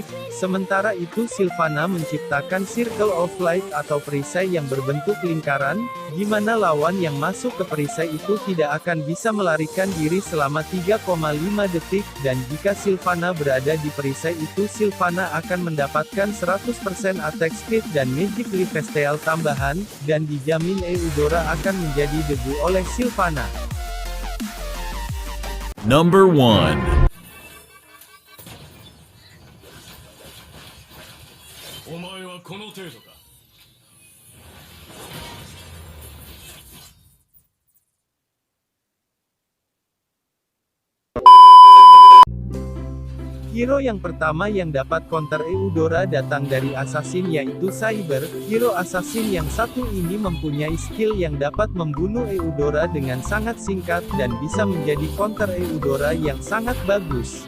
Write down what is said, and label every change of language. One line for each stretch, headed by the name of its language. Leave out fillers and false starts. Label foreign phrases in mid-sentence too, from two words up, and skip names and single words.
Indonesian: Sementara itu Sylvana menciptakan Circle of Light atau perisai yang berbentuk lingkaran, di mana lawan yang masuk ke perisai itu tidak akan bisa melarikan diri selama 3,5 detik, dan jika Sylvana berada di perisai itu Sylvana akan mendapatkan 100%
English: attack speed
Indonesian: dan
English: magic lifesteal
Indonesian: tambahan, dan dijamin Eudora akan menjadi debu oleh Sylvana.
English: Number 1.
Japanese: お前はこの程度か。
Indonesian: Hero yang pertama yang dapat counter Eudora datang dari Assassin yaitu Cyber. Hero Assassin yang satu ini mempunyai skill yang dapat membunuh Eudora dengan sangat singkat dan bisa menjadi counter Eudora yang sangat bagus.